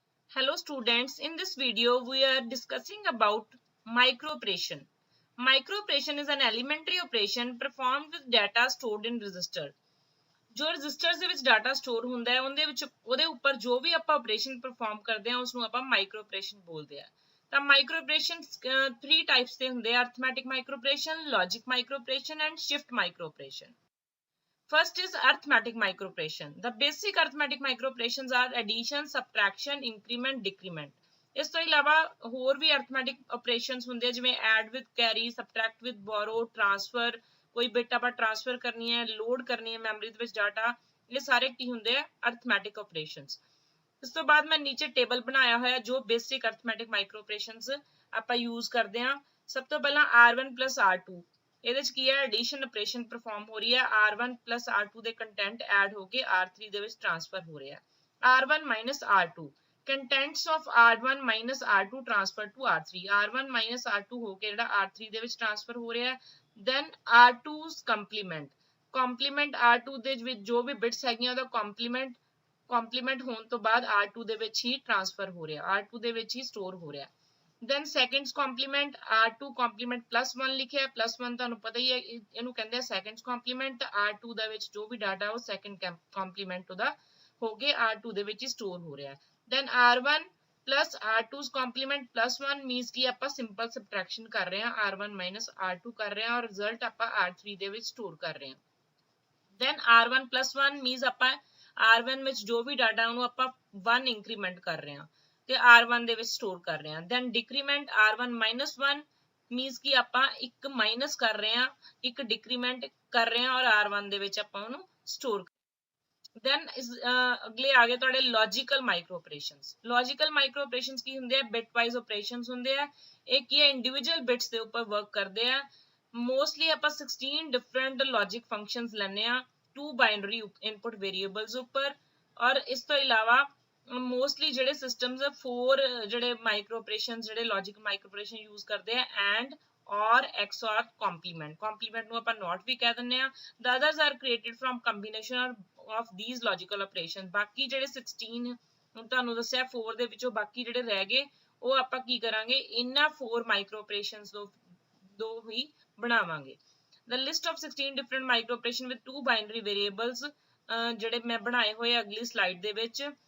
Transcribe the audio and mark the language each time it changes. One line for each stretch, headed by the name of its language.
English: Hello students, in this video we are discussing about microoperation. Microoperation is an elementary operation performed with data stored in register.
Punjabi: ਜੋ registers ਦੇ ਵਿੱਚ data store ਹੁੰਦਾ ਹੈ ਉਹਦੇ ਉੱਪਰ ਜੋ ਵੀ ਆਪਾਂ ਆਪਰੇਸ਼ਨ ਪਰਫਾਰਮ ਕਰਦੇ ਹਾਂ ਉਸ ਨੂੰ ਆਪਾਂ ਮਾਈਕਰੋ ਆਪਰੇਸ਼ਨ ਬੋਲਦੇ ਆ। ਤਾਂ ਮਾਈਕਰੋ ਆਪਰੇਸ਼ਨ 3 ਟਾਈਪਸ ਦੇ ਹੁੰਦੇ ਆ, arithmetic micro operation, logic micro operation and shift micro operation.
English: First is arithmetic microoperation. The basic arithmetic microoperations are addition, subtraction, increment, decrement.
Punjabi: ਇਸ ਤੋਂ ਇਲਾਵਾ ਹੋਰ ਵੀ arithmetic operations ਹੁੰਦੇ ਆ ਜਿਵੇਂ add with carry, subtract with borrow, transfer, ਕੋਈ bit ਆਪਾਂ transfer ਕਰਨੀ ਹੈ, ਲੋਡ ਕਰਨੀ ਹੈ ਮੈਮਰੀ ਦੇ ਵਿੱਚ ਡਾਟਾ, ਇਹ ਸਾਰੇ ਕੀ ਹੁੰਦੇ ਆ arithmetic operations। ਇਸ ਤੋਂ ਬਾਅਦ ਮੈਂ ਨੀਚੇ ਟੇਬਲ ਬਣਾਇਆ ਹੋਇਆ ਜੋ ਬੇਸਿਕ arithmetic microoperations ਆਪਾਂ ਯੂਜ਼ ਕਰਦੇ ਹਾਂ। ਸਭ ਤੋਂ ਪਹਿਲਾਂ R1 R2 ਇਹਦੇ ਚ ਕੀ ਹੈ ਐਡੀਸ਼ਨ ਆਪਰੇਸ਼ਨ ਪਰਫਾਰਮ ਹੋ ਰਹੀ ਹੈ। R1 R2 ਦੇ ਕੰਟੈਂਟ ਐਡ ਹੋ ਕੇ R3 ਦੇ ਵਿੱਚ ਟ੍ਰਾਂਸਫਰ ਹੋ ਰਿਹਾ ਹੈ। R1 R2
English: contents of R1 R2 transfer to R3
Punjabi: R1 R2 ਹੋ ਕੇ ਜਿਹੜਾ R3 ਦੇ ਵਿੱਚ ਟ੍ਰਾਂਸਫਰ ਹੋ ਰਿਹਾ ਹੈ। then R2's complement R2 ਦੇ ਵਿੱਚ ਜੋ ਵੀ ਬਿਟਸ ਹੈਗੀਆਂ ਉਹਦਾ complement ਹੋਣ ਤੋਂ ਬਾਅਦ R2 ਦੇ ਵਿੱਚ ਹੀ ਟ੍ਰਾਂਸਫਰ ਹੋ ਰਿਹਾ, R2 ਦੇ ਵਿੱਚ ਹੀ ਸਟੋਰ ਹੋ ਰਿਹਾ। then seconds complement R2 complement plus 1 ਲਿਖਿਆ, plus 1 ਤੁਹਾਨੂੰ ਪਤਾ ਹੀ ਹੈ ਇਹਨੂੰ ਕਹਿੰਦੇ ਆ seconds complement। R2 ਦੇ ਵਿੱਚ ਜੋ ਵੀ ਡਾਟਾ ਉਹ second complement ਉਹਦਾ ਹੋ ਕੇ R2 ਦੇ ਵਿੱਚ ਹੀ ਸਟੋਰ ਹੋ ਰਿਹਾ।
English: then R1 plus R2's complement plus 1
Punjabi: means ਕਿ ਆਪਾਂ ਸਿੰਪਲ ਸਬਟ੍ਰੈਕਸ਼ਨ ਕਰ ਰਹੇ ਹਾਂ, R1 R2 ਕਰ ਰਹੇ ਹਾਂ ਔਰ ਰਿਜ਼ਲਟ ਆਪਾਂ R3 ਦੇ ਵਿੱਚ ਸਟੋਰ ਕਰ ਰਹੇ ਹਾਂ। then R1 plus 1 means ਆਪਾਂ R1 ਵਿੱਚ ਜੋ ਵੀ ਡਾਟਾ ਉਹਨੂੰ ਆਪਾਂ 1 ਇੰਕਰੀਮੈਂਟ ਕਰ ਰਹੇ ਹਾਂ ਤੇ R1 ਦੇ ਵਿੱਚ ਸਟੋਰ ਕਰ ਰਹੇ ਹਾਂ। then decrement R1 1 means ਕਿ ਆਪਾਂ ਇੱਕ ਮਾਈਨਸ ਕਰ ਰਹੇ ਹਾਂ, ਇੱਕ ਡਿਕਰੀਮੈਂਟ ਕਰ ਰਹੇ ਹਾਂ ਔਰ R1 ਦੇ ਵਿੱਚ ਆਪਾਂ ਉਹਨੂੰ ਸਟੋਰ। then ਅਗਲੇ ਆ ਗਏ ਤੁਹਾਡੇ logical micro operations. Logical micro operations ਕੀ ਹੁੰਦੇ ਆ, ਬਿਟ ਵਾਈਜ਼ ਆਪਰੇਸ਼ਨਸ ਹੁੰਦੇ ਆ। ਇਹ ਕੀ ਹੈ ਇੰਡੀਵਿਜੂਅਲ ਬਿਟਸ ਦੇ ਉੱਪਰ ਵਰਕ ਕਰਦੇ ਆ। ਮੋਸਟਲੀ ਆਪਾਂ 16 ਡਿਫਰੈਂਟ ਲੌਜਿਕ ਫੰਕਸ਼ਨਸ ਲੈਂਦੇ ਆ 2 ਬਾਈਨਰੀ ਇਨਪੁਟ ਵੇਰੀਏਬਲਸ ਉੱਪਰ। ਔਰ ਇਸ ਤੋਂ ਇਲਾਵਾ ਮੋਸਟਲੀ ਜਿਹੜੇ ਸਿਸਟਮਸ 4 ਜਿਹੜੇ ਮਾਈਕਰੋ ਆਪਰੇਸ਼ਨ ਜਿਹੜੇ ਲੌਜਿਕ ਮਾਈਕਰੋ ਆਪਰੇਸ਼ਨ ਯੂਜ਼ ਕਰਦੇ ਆ ਐਂਡ or XOR complement ਨੂੰ ਆਪਾਂ not ਵੀ ਕਹਿ ਦਿੰਦੇ ਆ।
English: the others are created from combination of these logical operations।
Punjabi: ਬਾਕੀ ਜਿਹੜੇ 16 ਹੁਣ ਤੁਹਾਨੂੰ ਦੱਸਿਆ 4 ਦੇ ਵਿੱਚੋਂ ਬਾਕੀ ਜਿਹੜੇ ਰਹਿ ਗਏ ਉਹ ਆਪਾਂ ਕੀ ਕਰਾਂਗੇ ਇਹਨਾਂ 4 ਮਾਈਕਰੋ ਆਪਰੇਸ਼ਨਸ ਦੋ ਹੀ ਬਣਾਵਾਂਗੇ।
English: the list of 16 different micro operation with 2 binary variables
Punjabi: ਜਿਹੜੇ ਮੈਂ ਬਣਾਏ ਹੋਏ ਅਗਲੀ ਸਲਾਈਡ ਦੇ ਵਿੱਚ।